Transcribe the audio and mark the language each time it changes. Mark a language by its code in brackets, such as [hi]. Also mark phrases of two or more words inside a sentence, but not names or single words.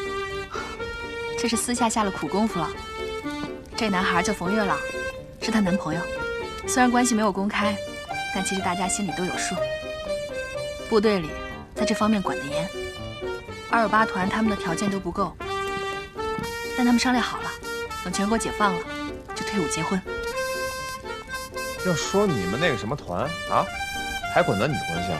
[zh] 這是私下下了苦功夫了。這男孩叫馮月老，是她男朋友。雖然關係沒有公開，但其實大家心裡都有數。部隊裡在這方面管得嚴。228團他們的條件都不夠，但他們商量好了，等全國解放了，就退伍結婚。要說你們那個什麼團啊，還管得你關係啊？